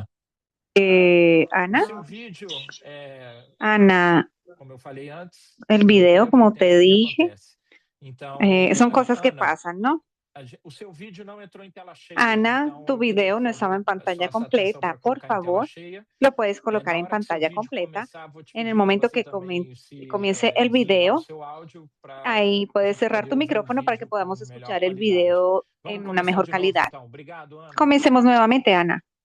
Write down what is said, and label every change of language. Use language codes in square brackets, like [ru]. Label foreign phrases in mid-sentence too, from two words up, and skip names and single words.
[pt] Ana. O seu vídeo, Ana, como eu falei antes, [es] el video, como te dije, [pt] então, [es] son cosas que Ana, pasan, ¿no? [pt] o seu vídeo não entrou em tela cheia. Ana, Então, [es] tu video no estaba en pantalla completa. Por favor, lo puedes colocar en pantalla completa. En el momento que comience el video, ahí puedes cerrar tu micrófono para que podamos escuchar el video en una mejor calidad. Comencemos nuevamente, Ana.